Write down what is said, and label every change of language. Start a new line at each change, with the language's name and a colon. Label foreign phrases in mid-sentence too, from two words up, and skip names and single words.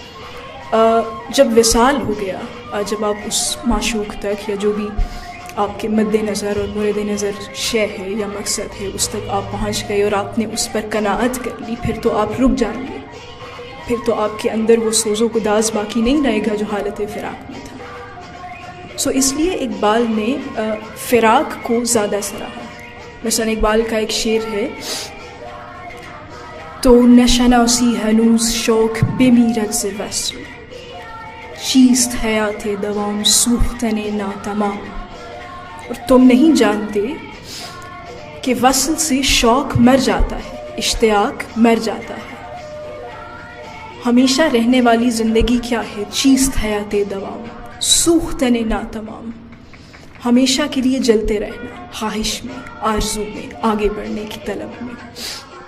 Urdu: جب وصال ہو گیا، جب آپ اس معشوق تک یا جو بھی آپ کے مد نظر اور مورد نظر شے ہے یا مقصد ہے اس تک آپ پہنچ گئے اور آپ نے اس پر قناعت کر لی، پھر تو آپ رک جائیں گے. پھر تو آپ کے اندر وہ سوز و گداز باقی نہیں رہے گا جو حالت فراق میں تھا. اس لیے اقبال نے فراق کو زیادہ سراہا. مثلا اقبال کا ایک شعر ہے
Persian: تو نشناسی ہنوز شوق بمیرد ز وصل چیست حیات دوام سوختن ناتمام.
Urdu: اور تم نہیں جانتے کہ وصل سے شوق مر جاتا ہے، اشتیاق مر جاتا ہے. ہمیشہ رہنے والی زندگی کیا ہے؟
Persian: چیست حیات دوام سوختن ناتمام.
Urdu: ہمیشہ کے لیے جلتے رہنا، خواہش میں، آرزو میں، آگے بڑھنے کی طلب میں.